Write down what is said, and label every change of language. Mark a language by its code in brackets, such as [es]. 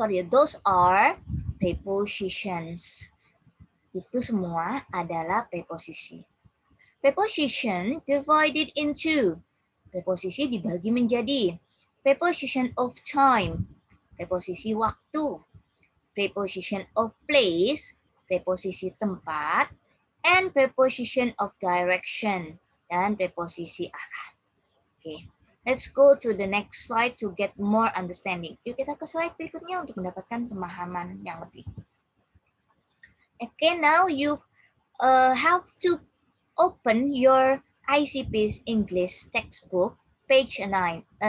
[en] Those are prepositions. [id] Itu semua adalah preposisi. [en] Preposition divided into. [id] Preposisi dibagi menjadi [en] preposition of time, [id] preposisi waktu, [en] preposition of place, [id] preposisi tempat, [en] and preposition of direction, [id] dan preposisi arah. [en] Oke, let's go to the next slide to get more understanding. [id] Yuk kita ke slide berikutnya untuk mendapatkan pemahaman yang lebih. [en] Okay, now you have to open your ICP's English textbook, page 7.